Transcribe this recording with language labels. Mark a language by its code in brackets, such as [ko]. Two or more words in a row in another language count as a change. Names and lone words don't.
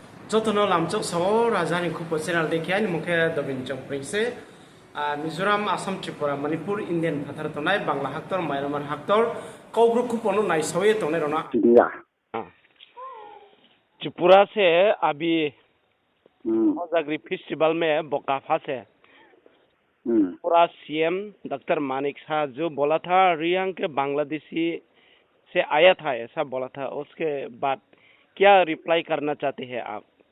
[trp] Jotono lamchok so rajani khupo channel dekhiya ni mukhe dobin chongpring se Mizoram Assam Tripura Manipur Indian phathar tonai Bangla haktor Myanmar haktor kobru khupono naisawe tonai rona [hi] त्रिपुरा से अभी जागरी फेस्टिवल में बोकाफा से पूरा [en] CM Doctor [hi] मानिक शाह जो बोला था रियांग के बांग्लादेशी से आया था ऐसा बोला था उसके बाद क्या रिप्लाई करना चाहते हैं आप?